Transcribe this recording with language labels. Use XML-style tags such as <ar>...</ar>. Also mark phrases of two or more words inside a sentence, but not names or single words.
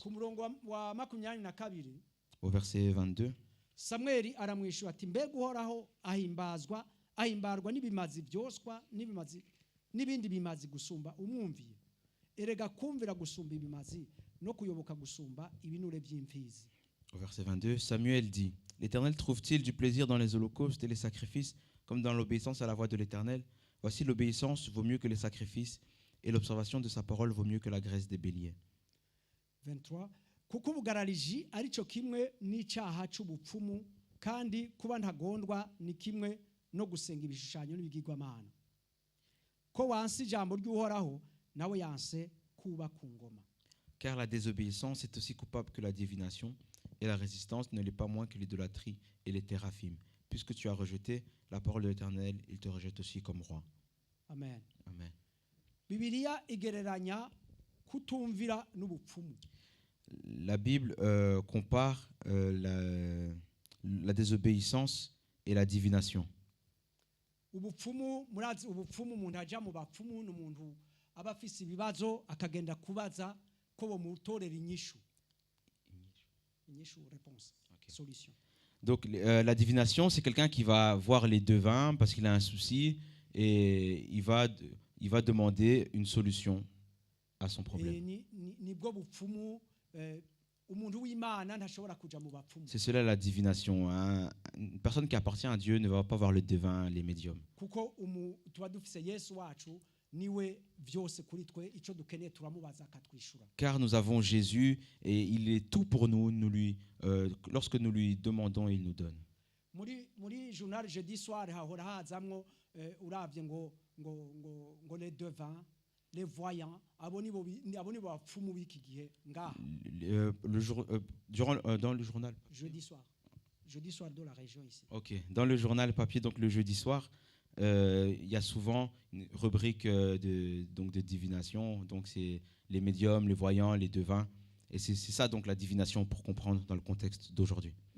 <rn>Ku murongo wa 22</rn> <fr>Au verset 22,</fr> <rn>Samweli aramwishyura ati mbega uhoraho ahimbarwa n'ibimazi byoswa n'ibindi bimazi gusumba umwumviye. Erega kumvira gusumba ibimazi no kuyoboka gusumba ibinure by'imfizi.</rn> <fr>au verset 22, Samuel dit, l'Éternel trouve-t-il du plaisir dans les holocaustes et les sacrifices, comme dans l'obéissance à la voix de l'Éternel? Voici, l'obéissance vaut mieux que les sacrifices, et l'observation de sa parole vaut mieux que la graisse des béliers.</fr> <rn>23 kuko ubugarariji arico kimwe n'icyaha cy'ubupfumu kandi kuba ntagondwa ni kimwe no gusenga ibishushanyo n'ibigirwamana. Ko wansi ijambo ry'uhoraho nawe yanse kuba ku ngoma.</rn> <fr>Car la désobéissance est aussi coupable que la divination, et la résistance ne l'est pas moins que l'idolâtrie et les téraphimes. Puisque tu as rejeté la parole de l'Éternel, il te rejette aussi comme roi. Amen. Amen.</fr> <rn>Bibiliya igereranya kutumvira n'ubupfumu.</rn> <fr>La Bible compare la désobéissance et la divination.</fr> <rn>Ubupfumu murazi ubupfumu umuntu ajya mu bapfumu n'umuntu aba afise ibibazo akagenda kubaza ko bomutorera inyishu.</rn> <fr>Réponse, okay. Solution. Donc la divination, c'est quelqu'un qui va voir les devins parce qu'il a un souci et il va demander une solution à son problème. C'est cela la divination. Hein. Une personne qui appartient à Dieu ne va pas voir le devin, les médiums. Car nous avons Jésus et il est tout pour nous. Lorsque nous lui demandons, il nous donne.</fr> <rn>Muri journal jeudi soir hahora hazamwo uravye ngo</rn> <fr>les devins, les voyants,</fr> <rn>abo nibo bapfumu biki gihe ngaha.</rn> <fr>Dans le journal. Jeudi soir de la région ici. OK, dans le journal papier donc le jeudi soir, il y a souvent une rubrique de divination, donc c'est les médiums, les voyants, les devins. Et c'est ça donc la divination pour comprendre dans le contexte d'aujourd'hui.</fr>